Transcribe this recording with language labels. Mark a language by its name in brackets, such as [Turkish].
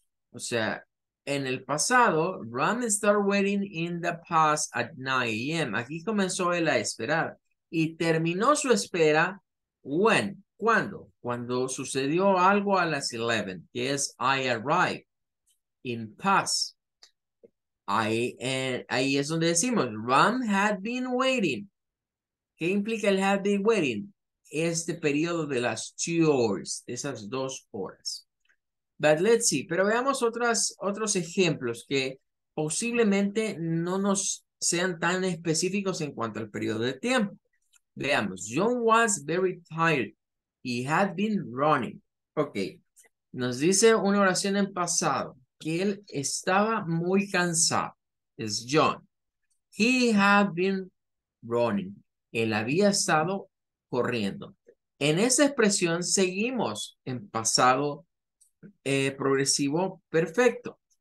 [Spanish] O sea, en el pasado, [English] Ram started waiting in the past at 9 a.m. [Spanish] Aquí comenzó él a esperar y terminó su espera when, ¿cuándo? Cuando sucedió algo a las 11, que es [English] I arrived in past. [Spanish] Ahí es donde decimos, Ram [English] had been waiting. [Spanish] ¿Qué implica el had been waiting? Este periodo de las 2 hours, de esas 2 horas. [English] But let's see, [Spanish] pero veamos otros ejemplos que posiblemente no nos sean tan específicos en cuanto al periodo de tiempo. Veamos, [English] John was very tired. He had been running. [Spanish] Ok, nos dice una oración en pasado que él estaba muy cansado. Es John. [English] He had been running. [Spanish] Él había estado corriendo. En esa expresión seguimos en pasado progresivo perfecto.